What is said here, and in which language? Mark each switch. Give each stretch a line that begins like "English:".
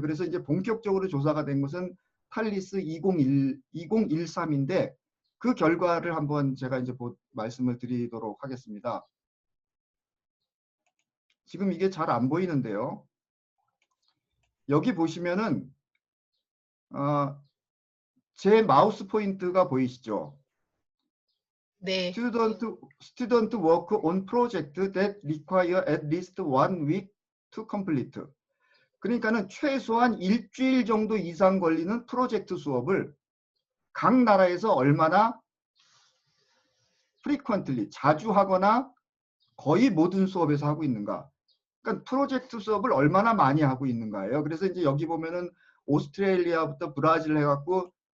Korean: 그래서 이제 본격적으로 조사가 된 것은 탈리스 2013인데 그 결과를 한번 제가 이제 말씀을 드리도록 하겠습니다. 지금 이게 잘 안 보이는데요. 여기 보시면은 제 마우스 포인트가 보이시죠? 네.
English: Student work on project that require at least 1 week to complete.
Korean: 그러니까는 최소한 일주일 정도 이상 걸리는 프로젝트 수업을 각 나라에서 얼마나 frequently, 자주 하거나 거의 모든 수업에서 하고 있는가. 그러니까 프로젝트 수업을 얼마나 많이 하고 있는가예요. 그래서 이제 여기 보면은 오스트레일리아부터 브라질 해갖고